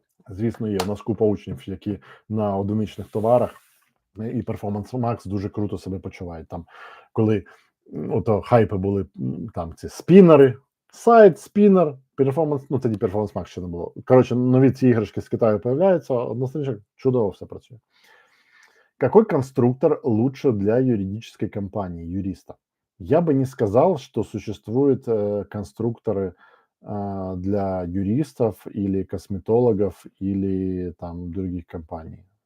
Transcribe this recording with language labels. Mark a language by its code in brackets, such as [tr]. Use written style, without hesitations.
[uk] Звісно, є. У нас купа учнів, які на одиничних товарах і Performance Max дуже круто себе почувають. Там, коли ото хайпи були, там ці спінери, сайт, спінер, Performance, ну тоді Performance Max ще не було. Коротше, нові ці іграшки з Китаю появляються, однозначно чудово все працює. [ru] Какой конструктор лучше для юридической компании, юриста? Я бы не сказал, что существуют конструкторы для юристов или косметологов или там других компаний.